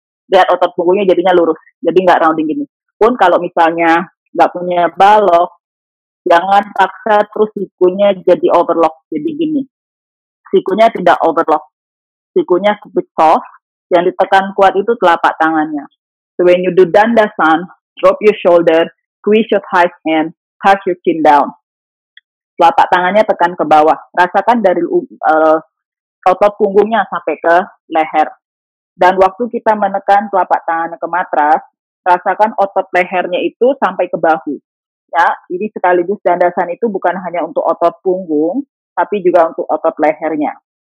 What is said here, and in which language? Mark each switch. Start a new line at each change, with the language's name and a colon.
Indonesian: Lihat otot punggungnya jadinya lurus, jadi nggak rounding gini. Pun kalau misalnya nggak punya balok, jangan paksa terus sikunya jadi overlock, jadi gini. Sikunya tidak overlock, sikunya
English: keep soft,
Indonesian: yang ditekan kuat itu telapak tangannya.
English: So when you do dandasan, drop your shoulder, squeeze your thighs in, touch your chin down.
Indonesian: Telapak tangannya tekan ke bawah, rasakan dari otot punggungnya sampai ke leher. Dan waktu kita menekan telapak tangan ke matras, rasakan otot lehernya itu sampai ke bahu. Ya, jadi sekaligus dandasan itu bukan hanya untuk otot punggung, tapi juga untuk otot lehernya.